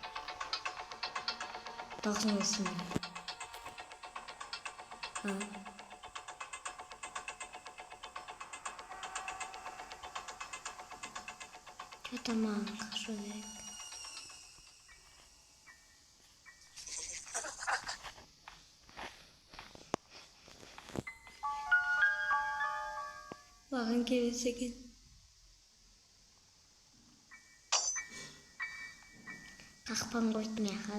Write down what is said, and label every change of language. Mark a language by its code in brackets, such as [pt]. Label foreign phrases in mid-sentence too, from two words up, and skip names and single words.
[kk] Дауысың есімде. [ru] Что-то мало хожу керек. [kk] Маған келмесе екен. Қақпан қойдым яға.